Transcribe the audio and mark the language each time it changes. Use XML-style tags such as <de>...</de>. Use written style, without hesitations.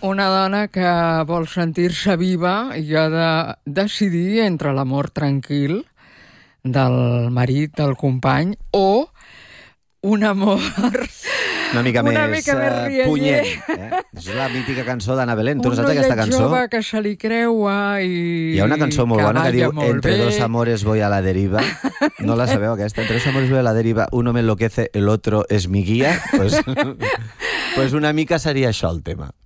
<ca>Una dona que vol sentir-se viva i ha de decidir entre l'amor tranquil del marit, del company, o un amor... Una mica més punyent. És la mítica cançó d'Anna Belén. Tu un saps aquesta cançó? Jove que se li creua i... Hi ha una cançó molt bona que diu</ca> <es>Entre dos amores voy a la deriva.</es> <ca>No la sabeu, aquesta?</ca> <es>Entre dos amores voy a la deriva. Uno me enloquece, el otro es mi guía.</es> <ca>Pues una mica seria això el tema.</ca>